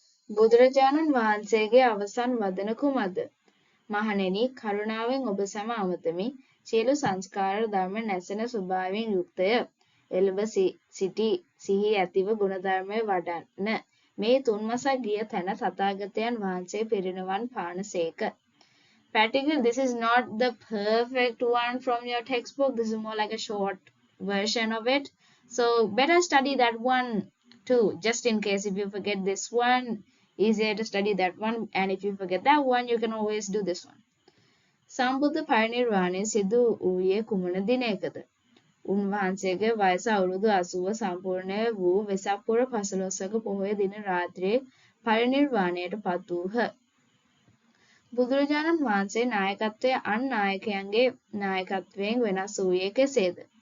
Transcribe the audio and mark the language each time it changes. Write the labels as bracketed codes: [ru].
[si] බුදුරජාණන් වහන්සේගේ අවසන් වදන කුමක්ද? මහණෙනි, කරුණාවෙන් ඔබ සැම අමතමි. සියලු සංස්කාර ධර්ම නැසෙන ස්වභාවයෙන් යුක්තය. එළඹ සිටි සිහි ඇතිව ගුණධර්මය වඩන්න. මේ තුන්මසක් ගිය තැන තථාගතයන් වහන්සේ පිරිනිවන් පානසේක. [en] Practically, this is not the perfect one from your textbook. This is more like a short version of it. So better study that one too, just in case if you forget this one. Easier to study that one, and if you forget that one, you can always do this one. [si] සම්බුද්ධ පරිනිර්වාණය සිදු වූයේ කුමන දිනයකද? උන්වහන්සේගේ වයස අවුරුදු 80 සම්පූර්ණ වූ වෙසක් පුර 15ක පොහොය දින රාත්‍රියේ පරිනිර්වාණයට පත් වූහ. බුදුරජාණන් වහන්සේ නායකත්වයේ අන් නායකයන්ගේ නායකත්වයෙන් වෙනස් වූයේ කෙසේද?